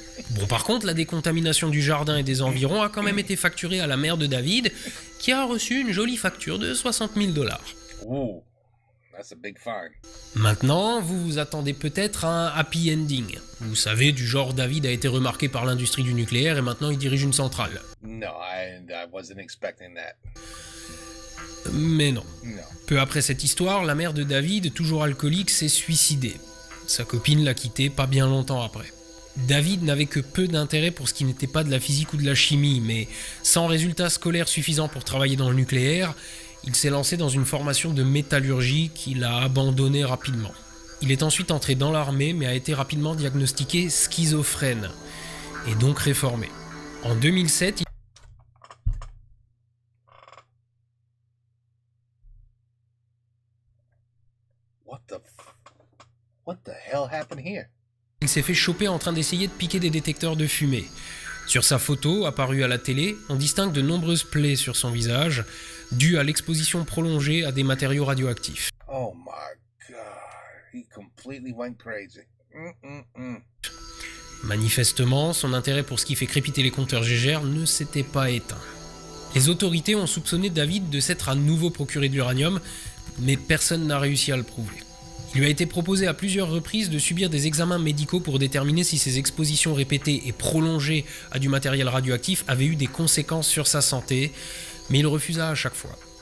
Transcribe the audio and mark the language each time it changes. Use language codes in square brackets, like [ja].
[fr] Bon, par contre, la décontamination du jardin et des environs a quand même été facturée à la mère de David, qui a reçu une jolie facture de 60 000 $. [en] Ooh, that's a big fine. [fr] Maintenant, vous vous attendez peut-être à un happy ending. Vous savez, du genre David a été remarqué par l'industrie du nucléaire et maintenant il dirige une centrale. [en] No, I wasn't expecting that. [fr] Mais non. [en] No. [fr] Peu après cette histoire, la mère de David, toujours alcoolique, s'est suicidée. Sa copine l'a quitté pas bien longtemps après. David n'avait que peu d'intérêt pour ce qui n'était pas de la physique ou de la chimie, mais sans résultats scolaires suffisants pour travailler dans le nucléaire, il s'est lancé dans une formation de métallurgie qu'il a abandonnée rapidement. Il est ensuite entré dans l'armée, mais a été rapidement diagnostiqué schizophrène, et donc réformé. En 2007, [en] What the hell happened here? [fr] il s'est fait choper en train d'essayer de piquer des détecteurs de fumée. Sur sa photo, apparue à la télé, on distingue de nombreuses plaies sur son visage, dues à l'exposition prolongée à des matériaux radioactifs. [en] Oh my god, he completely went crazy. [fr] Manifestement, son intérêt pour ce qui fait crépiter les compteurs Gégère ne s'était pas éteint. Les autorités ont soupçonné David de s'être à nouveau procuré de l'uranium, mais personne n'a réussi à le prouver. Il lui a été proposé à plusieurs reprises de subir des examens médicaux pour déterminer si ses expositions répétées et prolongées à du matériel radioactif avaient eu des conséquences sur sa santé, mais il refusa à chaque fois.